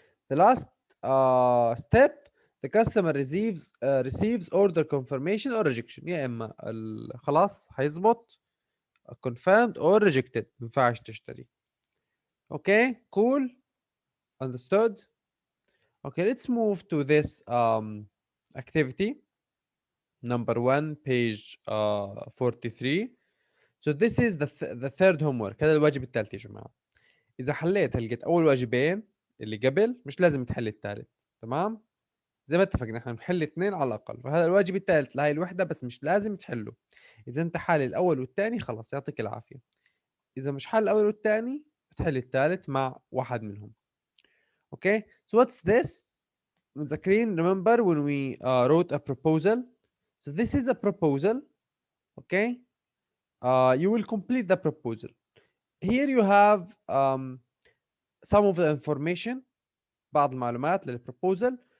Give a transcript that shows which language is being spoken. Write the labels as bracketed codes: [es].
[en] The last step, the customer receives order confirmation or rejection. [ar] يا اما خلاص هيظبط [en] confirmed or rejected [ar] ما ينفعش تشتري. [en] Okay, cool, understood. Okay, let's move to this activity number one, page 43. So this is the third homework. [ar] هذا الواجب الثالث يا جماعة. إذا حليت لقيت أول واجبين اللي قبل مش لازم تحل الثالث. تمام؟ زي ما اتفقنا احنا بنحل اثنين على الأقل، فهذا الواجب الثالث لهي الوحدة بس مش لازم تحله. إذا أنت حال الأول والثاني خلاص يعطيك العافية. إذا مش حل الأول والثاني بتحل الثالث مع واحد منهم. [en] Okay? So what's this? [ar] متذكرين [en] remember when we wrote a proposal? So this is a proposal. Okay? You will complete the proposal. Here you have some of the information, [ar] بعض المعلومات للproposal.